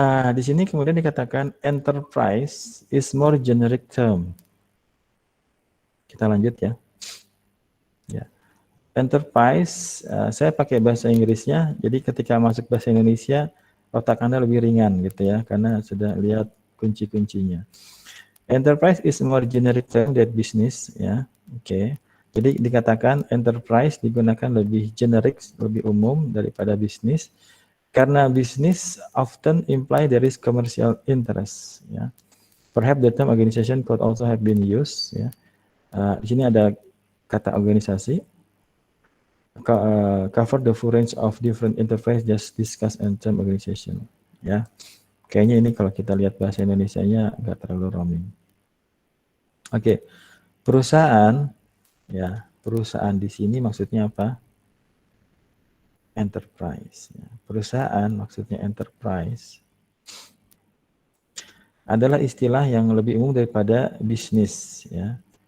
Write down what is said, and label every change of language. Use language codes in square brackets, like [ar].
[id] Di sini kemudian dikatakan [en] enterprise is more generic term. [id] Kita lanjut ya. Ya. Enterprise, saya pakai bahasa Inggrisnya, jadi ketika masuk bahasa Indonesia, otak Anda lebih ringan gitu ya, karena sudah lihat kunci-kuncinya. [en] Enterprise is more generic term than business, ya. [id] Oke. Jadi dikatakan enterprise digunakan lebih generik, lebih umum daripada bisnis, karena bisnis [en] often imply there is commercial interest, [id] ya. [en] Perhaps the term organization could also have been used, ya. [id] Di sini ada kata organisasi. [en] Cover the full range of different enterprise just discussed in term organization. [id] Ya, kayaknya ini kalau kita lihat bahasa Indonesianya nggak terlalu roaming. Oke, perusahaan, ya perusahaan di sini maksudnya apa? Enterprise. Ya. Perusahaan maksudnya enterprise adalah istilah yang lebih umum daripada bisnis, ya.